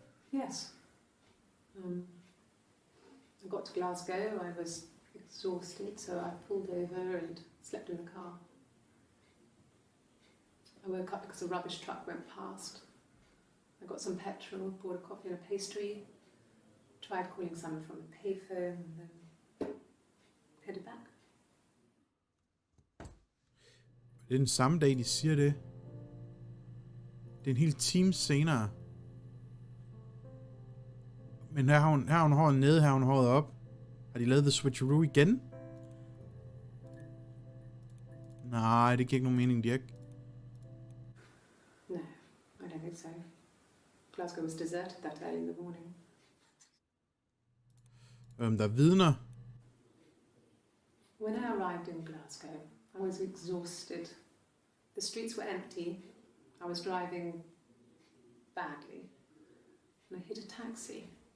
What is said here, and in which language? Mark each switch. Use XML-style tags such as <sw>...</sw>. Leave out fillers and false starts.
<en>Yes. I got to Glasgow, I was exhausted, so I pulled over and slept in the car. I woke up because a rubbish truck went past. I got some petrol, bought a coffee and a pastry, tried calling someone from the payphone, and then headed back.</en> <da>Det er den samme dag, de siger det. Det er en hel time senere. Men her har hun håret nede, her har hun håret op. Har de lavet</da> <en>the switcheroo</en> <da>igen? Nej, det giver ikke nogen mening, Dirk.</da> <en>No, I don't think so. Glasgow was deserted that early in the morning.</en> <da>Der er vidner.</da> <en>When I arrived in Glasgow, I was exhausted. The streets were empty. I was driving badly. And I hit a taxi.</en>